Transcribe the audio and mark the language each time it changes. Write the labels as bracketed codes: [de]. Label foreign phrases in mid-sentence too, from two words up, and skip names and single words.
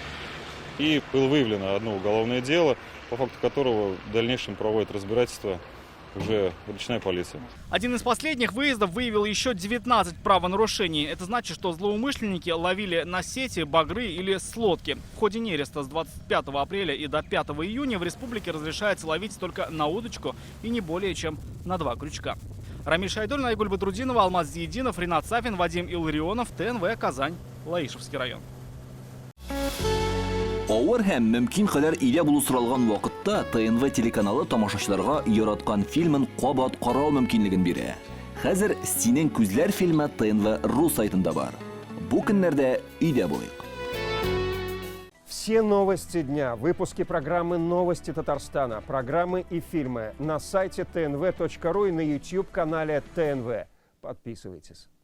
[ru] И было выявлено одно уголовное дело, по факту которого в дальнейшем проводит разбирательство уже речная полиция. Один из последних выездов выявил еще 19 правонарушений. Это значит, что злоумышленники ловили на сети, багры или слодки. В ходе нереста с 25 апреля и до 5 июня в республике разрешается ловить только на удочку и не более чем на 2 крючка. Рамиль Шайдуллин, Айгуль Бадрудинова, Алмаз Зиединов, Ринат Сафин, Вадим Илларионов, ТНВ, Казань, Лаишевский район. [tt] Авыр һәм мөмкин кадәр илә булу соралган вакытта ТНВ телеканалы тамашачыларга яраткан фильмын кабат карау мөмкинлеген бирә. Хәзер «Синең күзләр» фильмы ТНВ.ру сайтында бар. Бу көннәрдә өйдә булыйк. [ru] Все новости дня, выпуски программы «Новости Татарстана», программы и фильмы на сайте tnv.ru и на YouTube-канале ТНВ. Подписывайтесь.